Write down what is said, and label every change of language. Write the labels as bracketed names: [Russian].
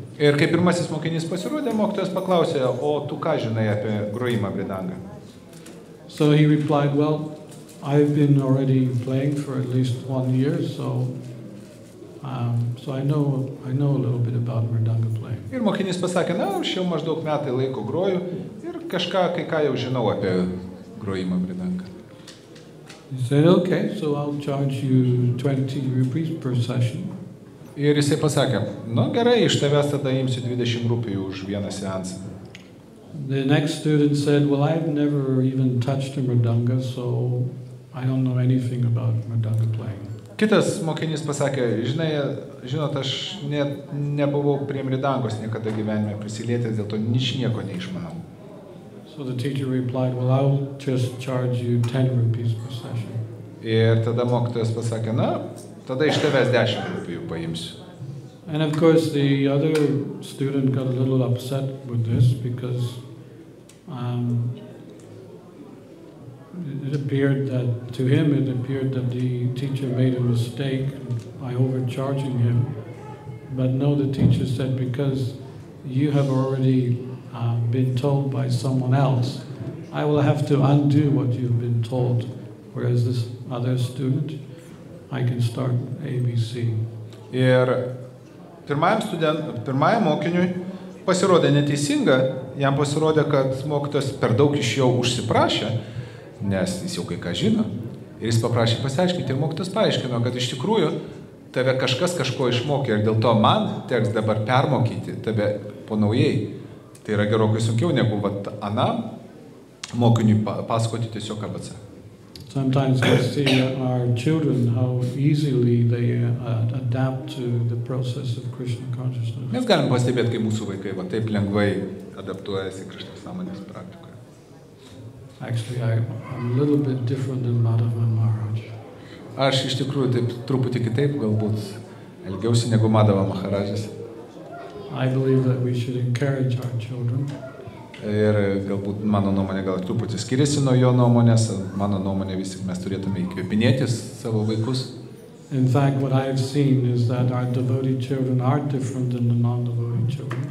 [Lithuanian] Ir kai pirmasis mokinys pasirodė, mokytojas paklausė, o tu ką žinai apie grojimą Mridanga? [English] So he replied, well, I've been already playing for at least 1 year, so I know a little bit about Mridanga playing. [Lithuanian] Ir mokinys pasakė, aš jau maždaug metai laiko groju ir kai ką jau žinau apie grojimą Mridanga. [English] He said, okay, so I'll charge you 20 rupees per session. [Lithuanian] Ir jisai pasakė, gerai, iš tavęs tada imsiu 20 rupijų už vieną seansą. [English] The next student said, well, I've never even touched a Mridanga, so I don't know anything about Mridanga playing. [Lithuanian] Kitas mokinys pasakė, žinot, aš net nebuvau prie Mridangos niekada gyvenime prisilietęs, dėl to ničnieko neišmanau. [English] So the teacher replied, well, I'll just charge you 10 rupees per session. [Lithuanian] Ir tada mokytojas pasakė, tada iš tavęs 10 rupijų paimsiu. [English] And of course the other student got a little upset with this because it appeared that the teacher made a mistake by overcharging him. But no, the teacher said, because you have already been told by someone else, I will have to undo what you've been told. Whereas this other student, I can start ABC. [Lithuanian] Ir pirmajam mokiniui pasirodė neteisinga, jam pasirodė, kad mokytojas per daug iš jo užsiprašė, nes jis jau kai ką žino. Ir jis paprašė pasiaiškinti ir mokytojas paaiškino, kad iš tikrųjų tave kažkas kažko išmokė ir dėl to man teks dabar permokyti tave po naujai. Tai yra gerokai sunkiau negu anam mokiniui pasakoti tiesiog ABC. [English] Sometimes we see our children how easily they adapt to the process of Krishna consciousness. [Lithuanian] Mes galim pastebėti, kai mūsų vaikai taip lengvai adaptuojasi Krishna sąmonės praktikoje. [English] Actually, I'm a little bit different than Madhava Maharaj. [Lithuanian] Aš iš tikrųjų taip truputį kitaip galbūt elgiausi negu Madhava Maharajas. [English] I believe that we should encourage our children. [Lithuanian] Ir galbūt mano nuomonė gal truputį skiriasi nuo jo nuomonės, mano nuomonė vis tik mes turėtume įkvėpinėti savo vaikus. [English] In fact, what I've seen is that our devotee children are different than the non-devotee children.